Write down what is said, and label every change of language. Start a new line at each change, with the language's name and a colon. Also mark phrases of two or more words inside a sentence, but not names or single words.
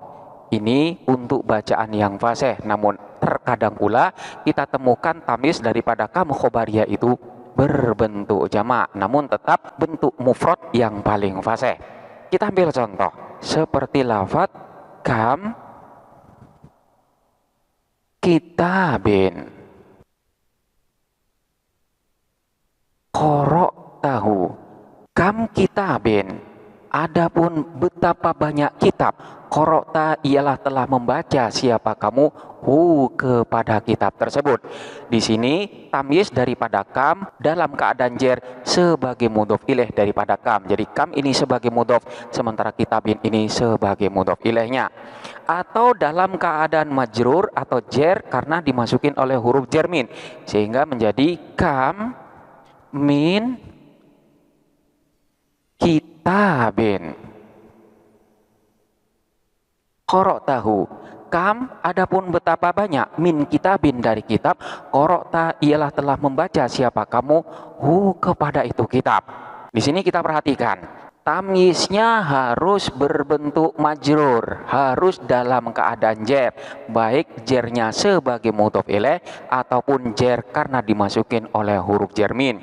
Indonesian: Ini untuk bacaan yang fasih. Namun terkadang pula kita temukan tamyiz daripada
Arabic: كم خبرية
Indonesian: itu berbentuk jamak, namun tetap bentuk mufrad yang paling fasih. Kita ambil contoh seperti lafadz
Arabic: كم كتابٍ قرأته. كم كتابٍ,
Indonesian: adapun betapa banyak kitab. Qara'ta ialah telah membaca siapa kamu hu kepada kitab tersebut. Di sini tamyiz daripada kam dalam keadaan jer sebagai
Arabic: مضاف إليه
Indonesian: daripada kam. Jadi kam ini sebagai mudhof, sementara kitabin ini sebagai mudhof ilaihnya. Atau dalam keadaan majrur atau jer karena dimasukin oleh huruf jermin, sehingga menjadi
Arabic: كم من كتابٍ قرأته.
Indonesian: Kam adapun betapa banyak,
Arabic: من كتابٍ
Indonesian: dari kitab, qara'ta ialah telah membaca siapa kamu hu kepada itu kitab. Di sini kita perhatikan tamyiznya harus berbentuk majrur, harus dalam keadaan jer, baik jernya sebagai
Arabic: مضاف إليه
Indonesian: ataupun jer karena dimasukin oleh huruf jermin.